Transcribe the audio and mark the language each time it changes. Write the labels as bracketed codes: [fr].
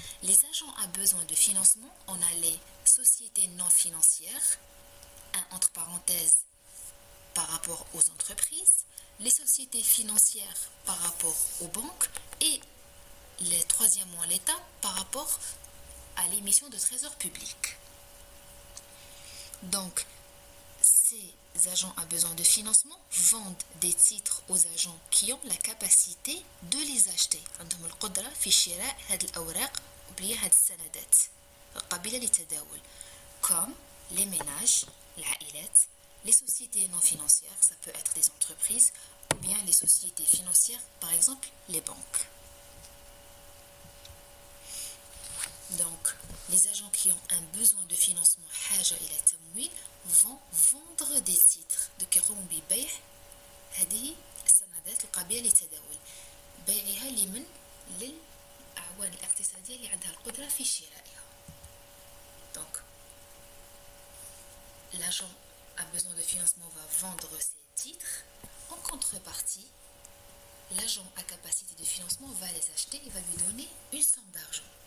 [fr] Les agents à besoin de financement, on a les sociétés non financières, entre parenthèses, par rapport aux entreprises, les sociétés financières par rapport aux banques et le troisièmement l'État par rapport à l'émission de trésor public. Donc, ces agents à besoin de financement vendent des titres aux agents qui ont la capacité de les acheter. [ar] عندهم القدرة في شراء هذه الأوراق وبيع هذه السندات قابلة للتداول. [fr] Comme les ménages, العائلات, les sociétés non financières, ça peut être des entreprises, ou bien les sociétés financières, par exemple les banques. Donc, les agents qui ont un besoin de financement [ar] حاجة إلى تمويل [fr] vont vendre des titres de [ar] كيقوموا ببيع هذه السندات القابلة للتداول، بيعها لمن؟ للأعوان الاقتصادية اللي عندها القدرة في شرائها. [fr] l'agent a besoin de financement, va vendre ses titres. En contrepartie, l'agent à capacité de financement va les acheter et va lui donner une somme d'argent.